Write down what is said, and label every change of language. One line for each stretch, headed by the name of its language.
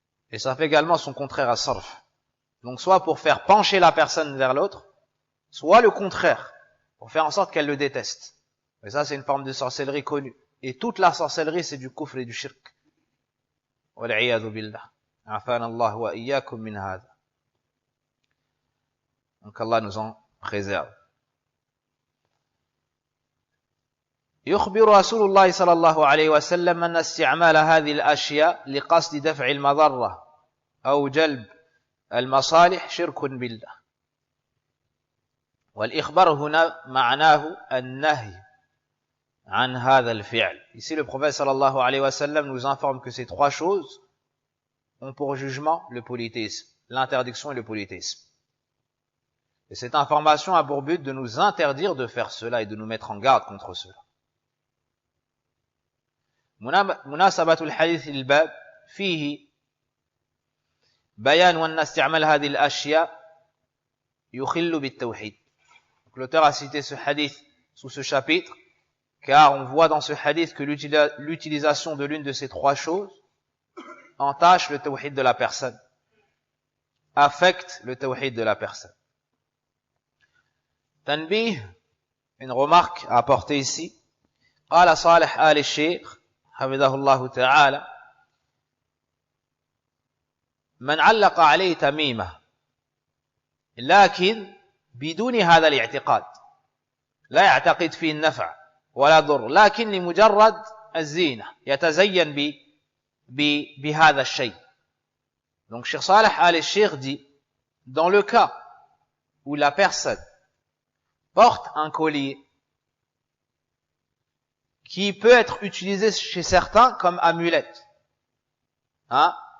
French: Et ça fait également son contraire à sarf. Donc soit pour faire pencher la personne vers l'autre, soit le contraire, pour faire en sorte qu'elle le déteste. Et ça c'est une forme de sorcellerie connue. Et toute la sorcellerie c'est du kufr et du shirk.
Arabic: Wal'iyadu billah. Afana Allah wa iyyakum min hadha.
French: Donc Allah nous en préserve.
Arabic: يخبر رسول الله صلى الله عليه وسلم أن استعمال هذه الأشياء لقصد دفع المضرة أو جلب المصالح شرك بالله. والإخبار هنا معناه النهي عن هذا الفعل.
French: Ici le prophète
Arabic: صلى الله عليه وسلم
French: nous informe que ces trois choses ont pour jugement le polythéisme, l'interdiction et le polythéisme. Et cette information a pour but de nous interdire de faire cela et de nous mettre en garde contre cela.
Arabic: مناسبة الحديث للباب فيه بيان أن استعمال هذه الأشياء يخل بالتوحيد.
French: L'auteur a cité ce hadith sous ce chapitre car on voit dans ce hadith que l'utilisation de l'une de ces trois choses entache le tawhid de la personne, affecte le tawhid de la personne. Tanbih, une remarque à apporter ici.
Arabic: قال صالح آل الشيخ حفظه الله تعالى من علق عليه تميمة لكن بدون هذا الاعتقاد لا يعتقد فيه النفع ولا ضر لكن لمجرد الزينة يتزين بهذا الشيء.
French: Donc Cheikh Saleh al-Sheikh dit dans le cas où la personne porte un collier qui peut être utilisé chez certains comme amulette. Hein?